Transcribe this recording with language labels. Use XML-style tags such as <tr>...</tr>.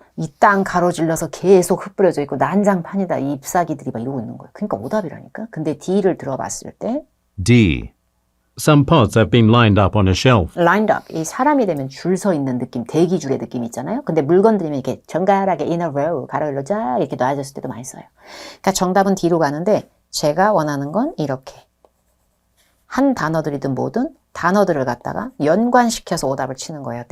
<ko>이 땅 가로질러서 계속 흩뿌려져 있고 난장판이다. 이 잎사귀들이 막 이러고 있는 거예요. 그러니까 오답이라니까. 근데 D를 들어봤을 때 D.</ko> <en>Some pots have been lined up on a shelf. lined up.</en> <ko>이 사람이 되면 줄 서 있는 느낌, 대기줄의 느낌 있잖아요. 근데 물건들이면 이렇게 정갈하게</ko> <en>in a row,</en> <ko>가로질러 쫙 이렇게 놔졌을 때도 많이 써요. 그러니까 정답은 D로 가는데 제가 원하는 건 이렇게. 한 단어들이든 뭐든 단어들을 갖다가 연관시켜서 오답을 치는 거예요.</ko>